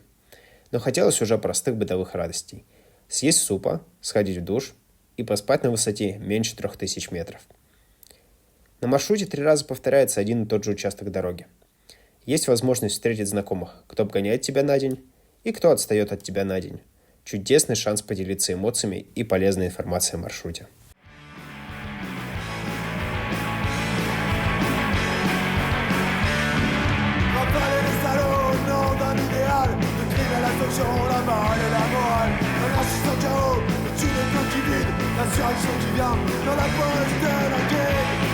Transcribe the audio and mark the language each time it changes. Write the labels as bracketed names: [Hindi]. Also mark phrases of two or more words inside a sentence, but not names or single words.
[Russian] Но хотелось уже простых бытовых радостей. Съесть супа, сходить в душ и поспать на высоте меньше 3000 метров. На маршруте 3 раза повторяется один и тот же участок дороги. Есть возможность встретить знакомых, кто обгоняет тебя на день и кто отстает от тебя на день. Чудесный шанс поделиться эмоциями и полезной информацией о маршруте. [French] La balle et la morale, l'anarchiste en chaos, tu n'es que qui vide, l'insurrection qui vient dans la poche de la guerre.